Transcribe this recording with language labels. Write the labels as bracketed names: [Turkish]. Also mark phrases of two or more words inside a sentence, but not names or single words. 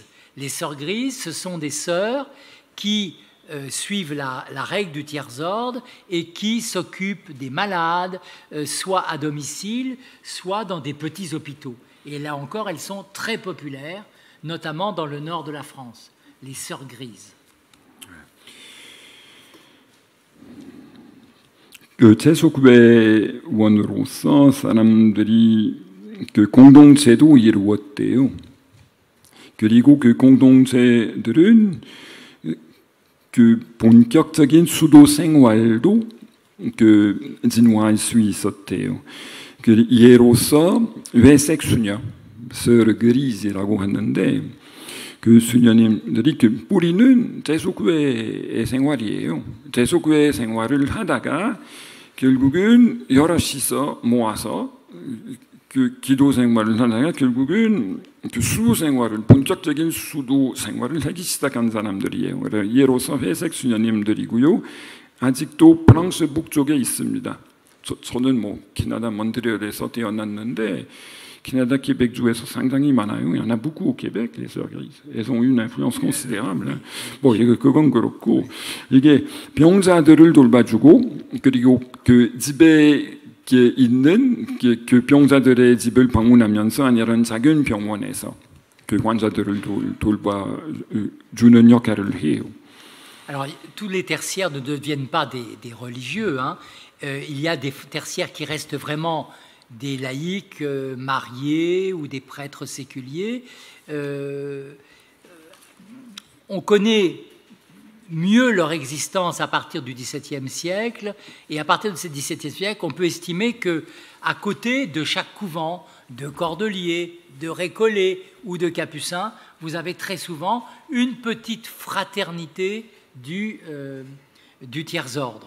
[French] Les sœurs grises, ce sont des sœurs qui suivent la règle du tiers-ordre et qui s'occupent des malades, soit à domicile, soit dans des petits hôpitaux. Et là encore, elles sont très populaires, notamment dans le nord de la France, les sœurs grises. [Korean] 그 제소교회원으로서 사람들이 그 공동체도 이루었대요. 그리고 그 공동체들은 그 본격적인 수도 생활도 그 진화할 수 있었대요. 그 예로서 회색 수녀, [French] sœur grise [Korean] 라고 하는데 그 수녀님들이 그 뿌리는 제소교회의 생활이에요. 제소교회 생활을 하다가 결국은 여럿이서 모아서 그 기도 생활을 하다가 결국은 그 수도 생활을 본격적인 수도 생활을 하기 시작한 사람들이에요. 예로서 회색 수녀님들이고요. 아직도 프랑스 북쪽에 있습니다. 저는 뭐 캐나다 몬트리올에서 태어났는데 캐나다 케벡주에서 상당히 많아요. [French] Il y en a beaucoup au Québec, les sœurs grises. Elles ont eu une influence considérable. [Korean] 뭐 그건 그렇고 이게 병자들을 돌봐주고 그리고 그 집에 있는 그 병자들의 집을 방문하면서 이런 작은 병원에서 그 환자들을 돌봐주는 역할을 해요. [French] Alors, tous les tertiaires ne deviennent pas des religieux. Hein. Il y a des tertiaires qui restent vraiment des laïcs mariés ou des prêtres séculiers. On connaît mieux leur existence à partir du XVIIe siècle, et à partir de ce XVIIe siècle, on peut estimer qu'à côté de chaque couvent, de cordeliers, de récollets ou de capucins, vous avez très souvent une petite fraternité du tiers-ordre.